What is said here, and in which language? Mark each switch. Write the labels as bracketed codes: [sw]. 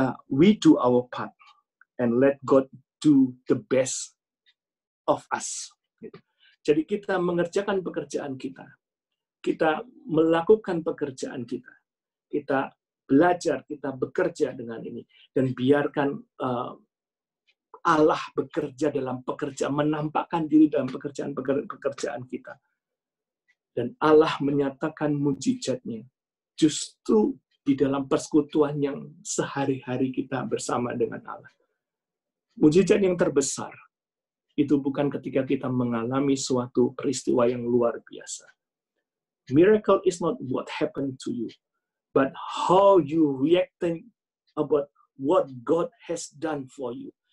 [en] We do our part and let God do the best of us. [id] Jadi kita mengerjakan pekerjaan kita. Kita melakukan pekerjaan kita. Kita belajar, kita bekerja dengan ini. Dan biarkan Allah bekerja dalam pekerjaan, menampakkan diri dalam pekerjaan kita. Dan Allah menyatakan mujizatnya justru di dalam persekutuan yang sehari-hari kita bersama dengan Allah. Mujizat yang terbesar itu bukan ketika kita mengalami suatu peristiwa yang luar biasa. [en] Miracle is not what happened to you, but how you reacting about what God has done for you.